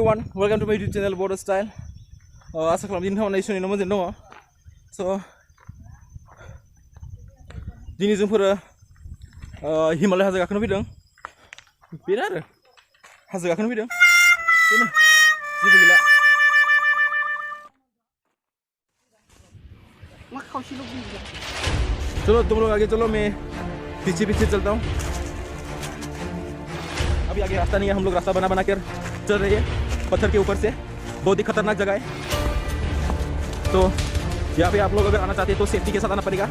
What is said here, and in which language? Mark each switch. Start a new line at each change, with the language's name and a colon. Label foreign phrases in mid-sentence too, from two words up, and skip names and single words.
English: welcome to my YouTube channel Bodostyle.
Bodo: आसा खालामो दिनै नोंथांमोना इसोरनि मोजाङै दङ। So दिनै जोंफोरो हिमालय हाजो गाखोनो फैदों। बेनो आरो हाजो गाखोनो फैदों। बेनो जेबो गैला।
Hindi: चलो तुम लोग आगे चलो, मैं पीछे पीछे चलता हूँ। अभी आगे रास्ता नहीं है, हम लोग रास्ता बना कर चल रहे हैं पत्थर के ऊपर से। बहुत ही खतरनाक जगह है, तो यहाँ पे आप लोग अगर आना चाहते हैं तो सेफ्टी के साथ आना पड़ेगा।